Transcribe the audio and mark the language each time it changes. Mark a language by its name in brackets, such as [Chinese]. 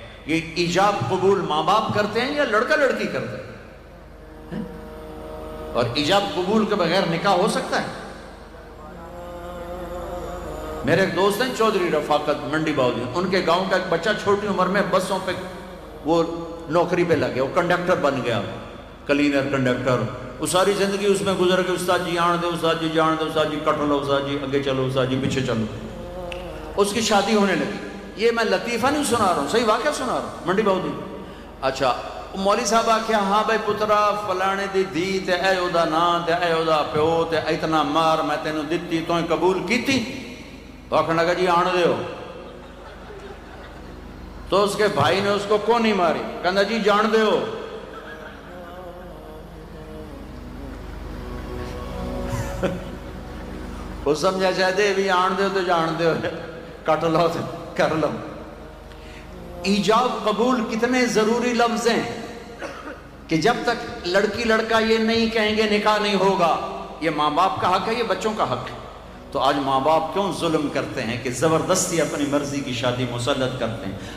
[Urdu] یہ ایجاب قبول ماں باپ کرتے ہیں یا لڑکا لڑکی کرتے ہیں؟ اور ایجاب قبول کے بغیر نکاح ہو سکتا ہے؟ میرے ایک دوست ہیں چودھری رفاقت منڈی باؤدی، ان کے گاؤں کا ایک بچہ چھوٹی عمر میں بسوں پہ وہ نوکری پہ لگ گیا، وہ کنڈکٹر بن گیا، کلینر کنڈکٹر، وہ ساری زندگی اس میں گزر گئی، استاد جی آن دے، استاد جی جان دے، استاد جی کٹ لو، استاد جی آگے چلو، استاد جی پیچھے چلو. اس کی شادی ہونے لگی. یہ میں لطیفہ نہیں سنا رہا ہوں، صحیح واقعہ سنا رہا ہوں، منڈی بہو دی. [Punjabi] اچھا مولوی صاحب آکھیا ہاں بھائی پترا فلانے دی دھی تے اے او دا نام تے اے او دا پیو تے اتنا مار میں تینوں دتی تو قبول کیتی؟ تو آکھن لگا جی آن دے ہو. [Urdu] تو اس کے بھائی نے اس کو کون نہیں ماری، [Punjabi] کہندا جی جان دے ہو. [Urdu] وہ سمجھا چاہتے بھی آن دے ہو تو جان دے ہو، کٹ لو تو کر لو. ایجاب قبول کتنے ضروری لفظ ہیں کہ جب تک لڑکی لڑکا یہ نہیں کہیں گے نکاح نہیں ہوگا. یہ ماں باپ کا حق ہے، یہ بچوں کا حق ہے. تو آج ماں باپ کیوں ظلم کرتے ہیں کہ زبردستی اپنی مرضی کی شادی مسلط کرتے ہیں.